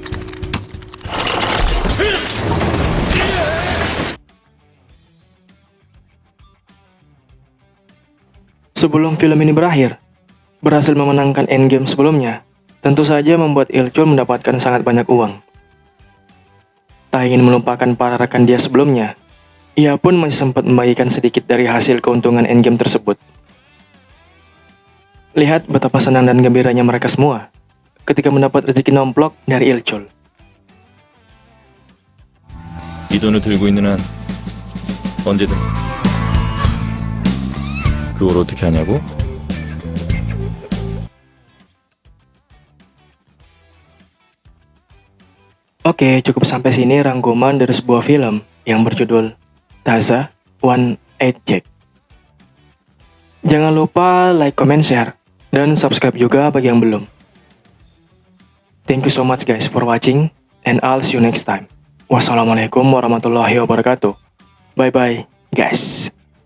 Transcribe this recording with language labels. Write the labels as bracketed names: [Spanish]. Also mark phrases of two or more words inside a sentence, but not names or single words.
[Indonesian] Sebelum film ini berakhir, berhasil memenangkan endgame sebelumnya, tentu saja membuat Il-chul mendapatkan sangat banyak uang. Tak ingin melupakan para rekan dia sebelumnya, ia pun masih sempat membagikan sedikit dari hasil keuntungan endgame tersebut. Lihat betapa senang dan gembiranya mereka semua ketika mendapat rezeki nomplok dari Il-chul. [Korean] 이 돈을 들고 있는 한 언제든. 그걸 어떻게 하냐고? [Indonesian] Oke, cukup sampai sini rangkuman dari sebuah film yang berjudul Taza One Eight Jack. Jangan lupa [English] like, comment, share, [Indonesian] dan subscribe juga bagi yang belum. [English] Thank you so much guys for watching, and I'll see you next time. [Arabic] والسلام عليكم ورحمة الله وبركاته. [English] Bye bye guys.